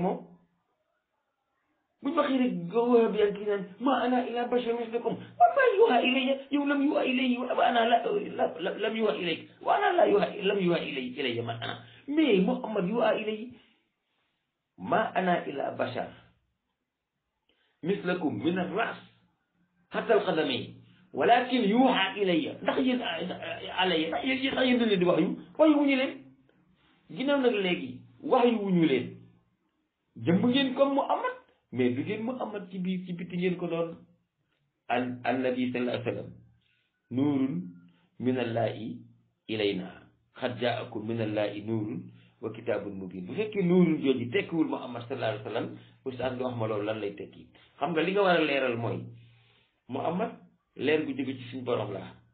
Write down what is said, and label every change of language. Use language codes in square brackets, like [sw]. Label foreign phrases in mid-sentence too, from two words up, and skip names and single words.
[wo] moom buñ waxee rek gawaa bi kii naan [ar] ما أنا إلا بشر مثلكم وما يوحى إلي yow لم يوح إلي وأنا لم يوح إلي وأنا لم يوح إلي من أنا mais محمد يوحى إلي ما أنا إلا بشر مثلكم من الرأس حتى القدمين ولكن يوحى إلي [wo] ndax yéen dañ leen di wax wuñu leen ginnaaw nag léegi wax wuñu leen jëmb ngeen comme Muhammad mais du ngeen Muhammad ci biir ci bitti ngeen ko doon [ar] النبي صلى الله عليه وسلم نور من الله إلينا قد جاءكم من الله نور وكتاب مبين [wo] bu fekkee nuurun jooju tekkiwul Muhammad [ar] صلى الله عليه وسلم [wo] ustaas nga wax ma loolu lan lay tekki xam nga li nga war a leeral mooy Muhammad leer gu jóge ci suñ borom la